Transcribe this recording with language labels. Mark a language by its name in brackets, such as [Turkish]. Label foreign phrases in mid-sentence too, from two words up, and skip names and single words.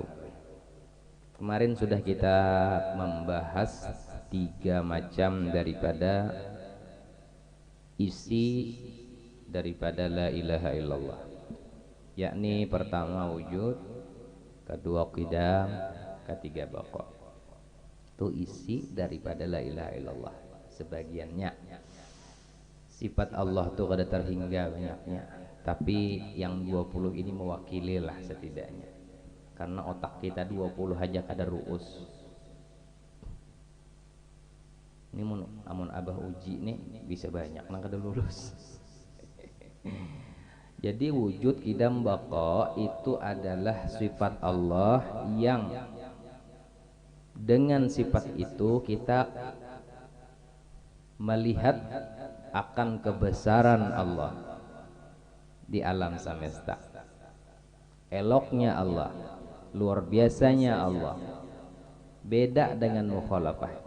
[Indonesian] Kemarin sudah kita membahas 3 macam daripada isi daripada [Arabic] لا إله إلا الله, [Indonesian] yakni pertama wujud, kedua qidam, ketiga baqa. Itu isi daripada [Arabic] لا إله إلا الله [Indonesian] sebagiannya. Sifat Allah tuh kada terhingga banyaknya, tapi yang 20 ini mewakili lah setidaknya, karena otak kita 20 aja kada ruus. [Banjar] Ini amun abah uji nih bisa banyak nang kada lulus. [Indonesian] Jadi wujud qidam baqa itu adalah sifat Allah yang dengan sifat itu kita melihat akan kebesaran Allah di alam semesta, eloknya Allah, luar biasanya Allah, beda dengan mukhalafah.